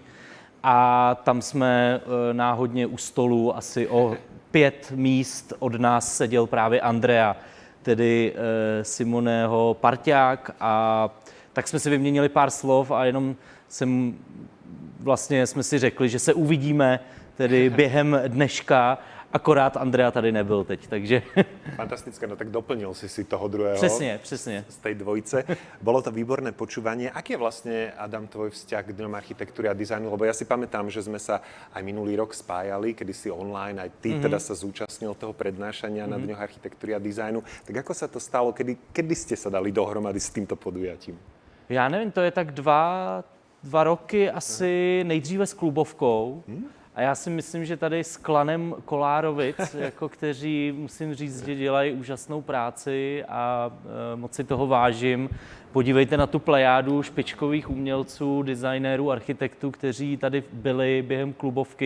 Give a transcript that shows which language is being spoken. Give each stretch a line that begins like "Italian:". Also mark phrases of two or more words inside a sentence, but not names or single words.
Czech: A tam jsme náhodně u stolu asi o 5 míst od nás seděl právě Andrea, tedy Simoneho parťák, a tak jsme si vyměnili pár slov a jenom jsme si řekli, že se uvidíme tedy během dneška, akorát Andrea tady nebyl teď, takže... Fantastické, no tak doplnil si toho druhého. Přesně.
Slovak: Z tej dvojice. Bolo to výborné počúvanie. Aký je vlastne, Adam, tvoj vzťah k Dňom architektúry a dizajnu? Lebo ja si pamätám, že sme sa aj minulý rok spájali, kedy si online, aj ty teda sa zúčastnil toho prednášania na Dňoch architektúry a dizajnu. Tak ako sa to stalo? Kedy ste sa dali dohromady s týmto podujatím?
Czech: Já nevím, to je tak dva roky asi nejdříve s Clubovkou. A já si myslím, že tady s klanem Kolárovic, jako kteří, musím říct, že dělají úžasnou práci a moc si toho vážím. Podívejte na tu plejádu špičkových umělců, dizajnérů, architektů, kteří tady byli během Clubovky.